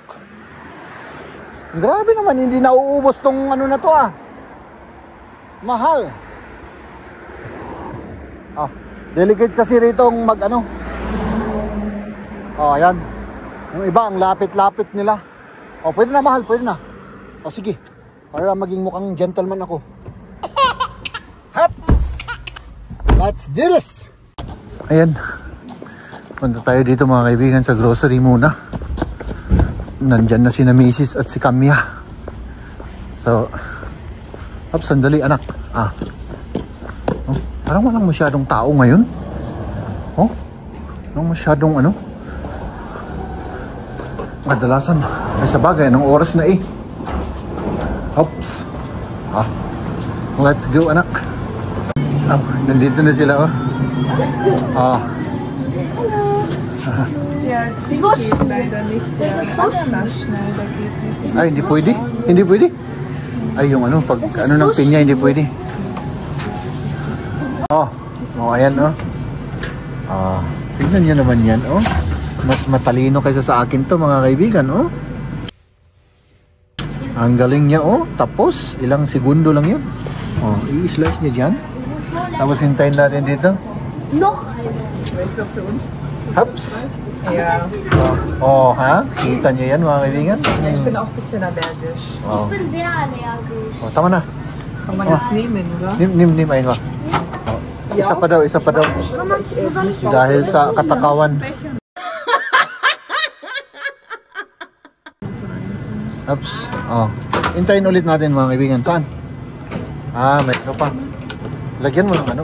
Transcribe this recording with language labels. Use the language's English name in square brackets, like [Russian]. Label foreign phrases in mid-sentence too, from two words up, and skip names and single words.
[Filipino] Grabe naman, hindi nauubos tong ano na to Mahal. Delicates kasi rito mag-ano. Ayan. Yung iba, ang lapit-lapit nila. Pwede na, mahal, pwede na. Sige. Para maging mukhang gentleman ako. [English] Let's do this! [Filipino] Ayan. Punta tayo dito mga kaibigan sa grocery muna. Nandyan na si na Mrs. at si Kamya. So, sandali anak. Parang walang masyadong tao ngayon. Walang masyadong ano. Kadalasan, ay sa bagay, anong oras na eh. [English] Let's go anak. [Filipino] Nandito na sila Ay, hindi pwede. Hindi pwede. Ay, yung ano, pag ano ng pinya, hindi pwede. Ayan tignan nyo naman yan, Mas matalino kaysa sa akin to, mga kaibigan, Ang galing niya, Tapos, ilang segundo lang yan. I-slice niya dyan. Tapos, hintayin natin dito. Haps. [German] Ja. [Filipino] Kita niyo yan, mga kaibigan? [German] Ich bin auch ein bisschen allergisch. Ich bin sehr allergisch. [Filipino] Tama na. [German] Kann man jetzt nehmen, oder? [Filipino] Nimm ayun ba? Isa pa daw. Dahil sa katakawan. Oops. Hintayin ulit natin, mga kaibigan. Saan? May ano pa. Lagyan mo ng ano.